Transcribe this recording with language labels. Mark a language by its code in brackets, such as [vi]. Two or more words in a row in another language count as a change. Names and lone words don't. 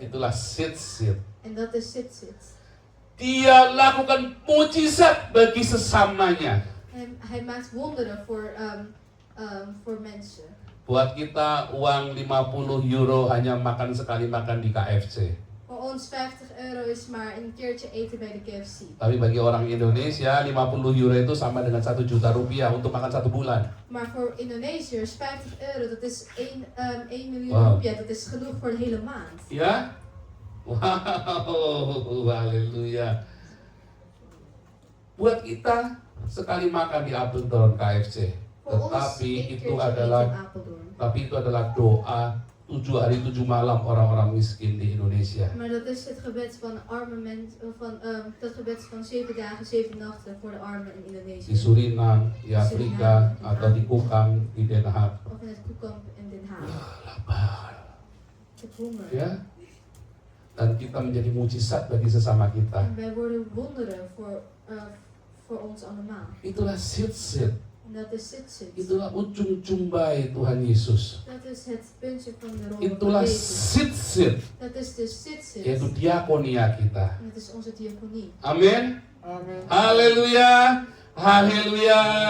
[id] Itulah sit-sit. [nl] En dat is sit-sit. [id] Dia lakukan mujizat bagi sesamanya. [nl] En hij maakt wonderen voor mensen. [id] Buat kita uang 50 euro hanya makan sekali makan di KFC. [nl] Voor ons 50 euro is maar een keertje eten bij de KFC. [id] Tapi bagi orang Indonesia 50 euro itu sama dengan 1 juta rupiah untuk makan 1 bulan. [nl] Maar voor Indonesiërs 50 euro, dat is 1 miljoen Wow. rupiah, dat is genoeg voor de hele maand. [id] Ya? Wow, haleluya. Buat kita sekali makan di Apeldoorn KFC. [nl] Voor ons [id] Tetapi [nl] één [id] itu [nl] keertje eten [id] adalah [nl] in Apeldoorn. [id] Tapi itu adalah doa 7 hari 7 malam orang-orang miskin di Indonesia. [nl] Maar dat is het gebed van arme mensen, dat gebed van 7 dagen, 7 nachten voor de armen in [id] Di [nl] Indonesië. [id] Suriname, di Afrika, atau di Kukang, di Den Haag. [nl] Of in het Koekamp in Den Haag. [id] Lapar. [nl] Ik heb honger. [id] Ya. Dan kita menjadi mujizat bagi sesama kita. [nl] En wij worden wonderen voor ons allemaal. [id] Itulah sit-sit. [nl] En dat is sit-sit. [id] Itulah ujung jumbai Tuhan Yesus. [nl] Dat is het puntje van de rol [id] Itulah [nl] van Jezus. [id] sit-sit, [nl] Dat is de sit-sit. [id] yaitu diakonia kita. [nl] En dat is onze diaconie. [id] Amin. [nl] Amen. [id] Haleluya. Haleluya.